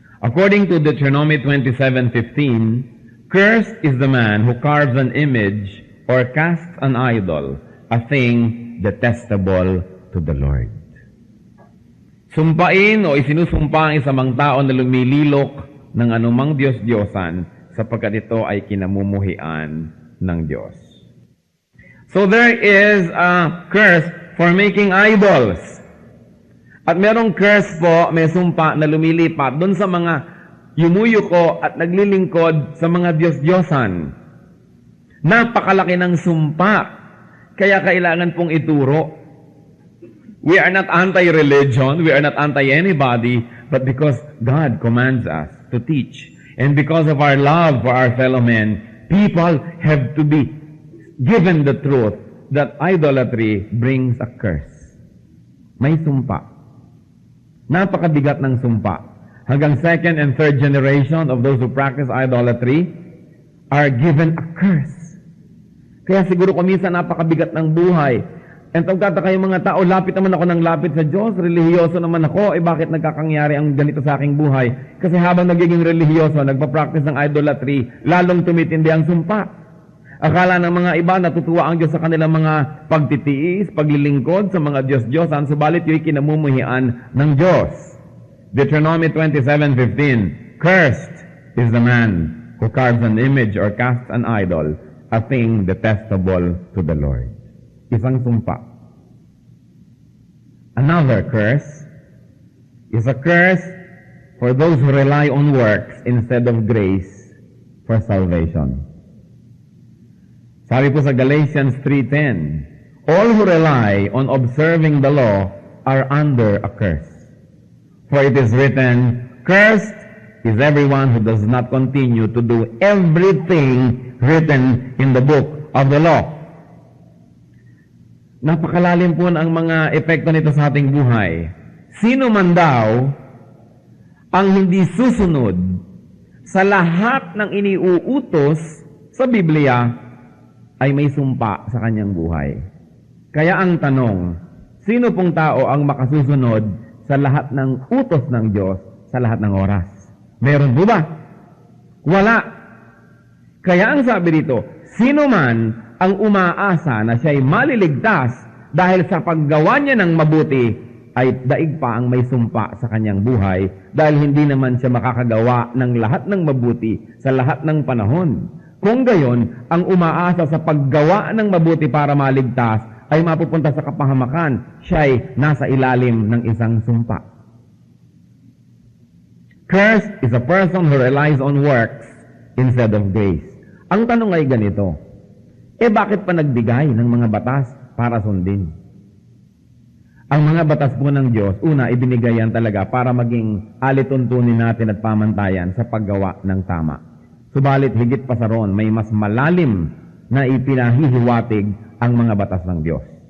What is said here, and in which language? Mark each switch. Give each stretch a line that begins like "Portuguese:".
English: According to Deuteronomy 27:15, cursed is the man who carves an image or casts an idol, a thing detestable to the Lord.
Filipino: Sumpain o isinusumpa ang isang tao na lumililok ng anumang Diyos-Diyosan sapagkat ito ay kinamumuhian ng Diyos.
English: So there is a curse for making idols.
Filipino: At merong curse po, may sumpa na lumilipat doon sa mga yumuyuko at naglilingkod sa mga Diyos-Diyosan. Napakalaki ng sumpa, kaya kailangan pong ituro.
English: We are not anti-religion, we are not anti-anybody, but because God commands us to teach, and because of our love for our fellow men, people have to be given the truth that idolatry brings a curse.
Filipino: May sumpa. Napakabigat ng sumpa. Hanggang
English: second and third generation of those who practice idolatry are given a curse.
Filipino: Kaya siguro kuminsan napakabigat ng buhay. And pagtataka yung mga tao, lapit naman ako ng lapit sa Diyos, relihiyoso naman ako, bakit nagkakangyari ang ganito sa aking buhay? Kasi habang nagiging relihiyoso, nagpa-practice ng idolatry, lalong tumitindi ang sumpa. Akala ng mga iba, natutuwa ang Diyos sa kanilang mga pagtitiis, paglilingkod sa mga Diyos-Diyosan, subalit yung kinamumuhian ng Diyos.
English: Deuteronomy 27:15, cursed is the man who carves an image or casts an idol, a thing detestable to the Lord.
Filipino: Isang sumpa.
English: Another curse is a curse for those who rely on works instead of grace for salvation.
Filipino: Sabi po sa
English: Galatians 3:10, all who rely on observing the law are under a curse. For it is written, cursed is everyone who does not continue to do everything written in the book of the law.
Filipino: Napakalalim po ang mga epekto nito sa ating buhay. Sino man daw ang hindi susunod sa lahat ng iniuutos sa Biblia ay may sumpa sa kanyang buhay. Kaya ang tanong, sino pong tao ang makasusunod sa lahat ng utos ng Diyos sa lahat ng oras? Meron po ba? Wala. Kaya ang sabi dito, sino man ang umaasa na siya'y maliligtas dahil sa paggawa niya ng mabuti, ay daig pa ang may sumpa sa kanyang buhay dahil hindi naman siya makakagawa ng lahat ng mabuti sa lahat ng panahon. Kung gayon, ang umaasa sa paggawa ng mabuti para maligtas ay mapupunta sa kapahamakan, siya'y nasa ilalim ng isang sumpa.
English: Cursed is a person who relies on works instead of grace.
Filipino: Ang tanong ay ganito, bakit pa nagbigay ng mga batas para sundin? Ang mga batas po ng Diyos, una, ibinigay yan talaga para maging alituntunin natin at pamantayan sa paggawa ng tama. Subalit, higit pa sa roon, may mas malalim na ipinahihiwatig ang mga batas ng Diyos.